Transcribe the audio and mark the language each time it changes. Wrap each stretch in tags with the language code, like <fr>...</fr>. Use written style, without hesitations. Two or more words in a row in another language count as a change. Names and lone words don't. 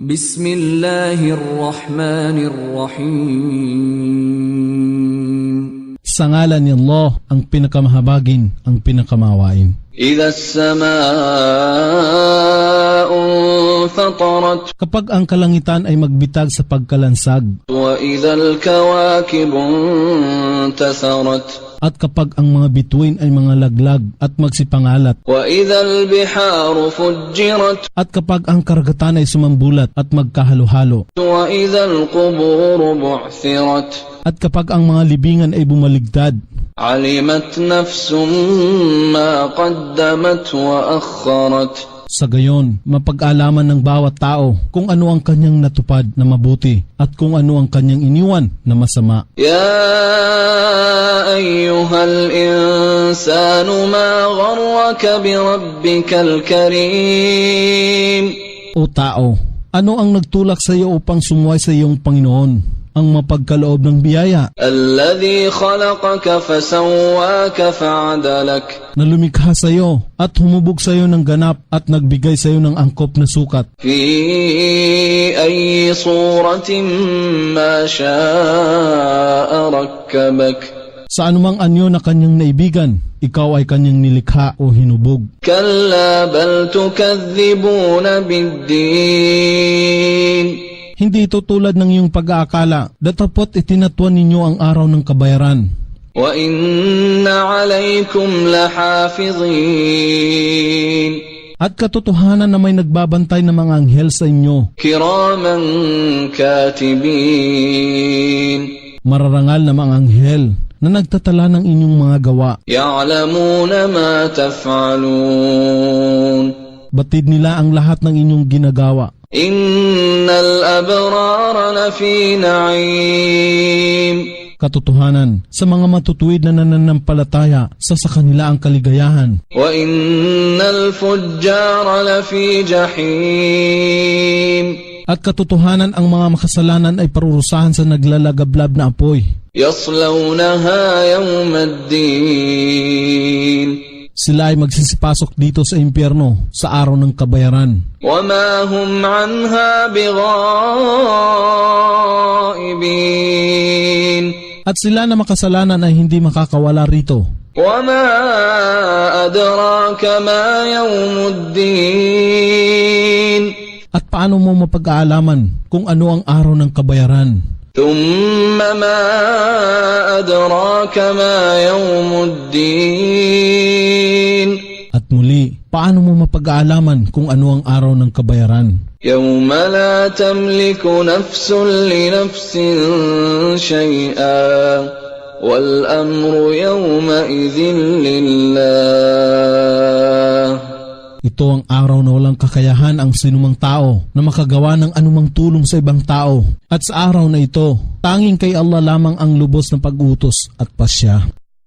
<ar>Bismillahirrahmanirrahim.</ar> <tl>Sa ngalan ni Allah, ang pinakamahabagin, ang pinakamawain.</tl> <ar>إذا السماء انفطرت.</ar> <tl>Kapag ang kalangitan ay magbitag sa pagkalansag,</tl> <ar>وإذا الكواكب انتثرت.</ar> <tl>at kapag ang mga bituin ay mga laglag at magsipangalat,</tl> <ar>وإذا البحار فجرت.</ar> <tl>at kapag ang karagatan ay sumambulat at magkahalo-halo,</tl> <ar>وإذا القبور بعثرت.</ar> <tl>at kapag ang mga libingan ay bumaligtad,</tl> <ar>علمت نفس ما قدمت وأخرت.</ar> <tl>sa gayon, mapag-alaman ng bawat tao kung ano ang kanyang natupad na mabuti at kung ano ang kanyang iniwan na masama.</tl> <ar>يا أيها الإنسان ما غرك بربك الكريم.</ar> <tl>O tao, ano ang nagtulak sa iyo upang sumuway sa iyong Panginoon, ang mapagkaloob ng biyaya,</tl> <ar>الذي خلقك فسواك فعدلك.</ar> <tl>na lumikha sa iyo at humubog sa iyo ng ganap at nagbigay sa iyo ng angkop na sukat,</tl> <ar>في أي صورة ما شاء ركبك.</ar> <tl>sa anumang anyo na kanyang naibigan, ikaw ay kanyang nilikha o hinubog.</tl> <ar>كلا بل تكذبون بالدين.</ar> <tl>Hindi ito tulad ng iyong pag-aakala, datapot itinatuan ninyo ang araw ng kabayaran.</tl> <ar>وإن عليكم لحافظين.</ar> <tl>At katotohanan na may nagbabantay ng mga anghel sa inyo,</tl> <ar>كراما كاتبين.</ar> <tl>mararangal na mga anghel na nagtatala ng inyong mga gawa.</tl> <ar>يعلمون ما تفعلون.</ar> <tl>Batid nila ang lahat ng inyong ginagawa.</tl> <ar>إن الأبرار لفي نعيم.</ar> <tl>Katotohanan, sa mga matutuwid na nananampalataya, sa kanila ang kaligayahan.</tl> <ar>وإن الفجار لفي جحيم.</ar> <tl>At katotohanan, ang mga makasalanan ay parurusahan sa naglalagablab na apoy.</tl> <ar>يصلونها يوم الدين.</ar> <tl>Sila ay magsisipasok dito sa impyerno sa araw ng kabayaran.</tl> <ar>وما هم عنها بغائبين.</ar> <tl>At sila na makasalanan ay hindi makakawala rito.</tl> <ar>وما أدراك ما يوم الدين.</ar> <tl>At paano mo mapag-aalaman kung ano ang araw ng kabayaran?</tl> <ar>ثم ما أدراك ما يوم الدين.</ar> <tl>At muli, paano mo mapag-aalaman kung ano ang araw ng kabayaran?</tl> <ar>يوم لا تملك نفس لنفس شيئا والأمر يومئذ لله.</ar> <tl>Ito ang araw na walang kakayahan ang sinumang tao na makagawa ng anumang tulong sa ibang tao. At sa araw na ito, tanging kay Allah lamang ang lubos na pag-utos at pasya.</tl>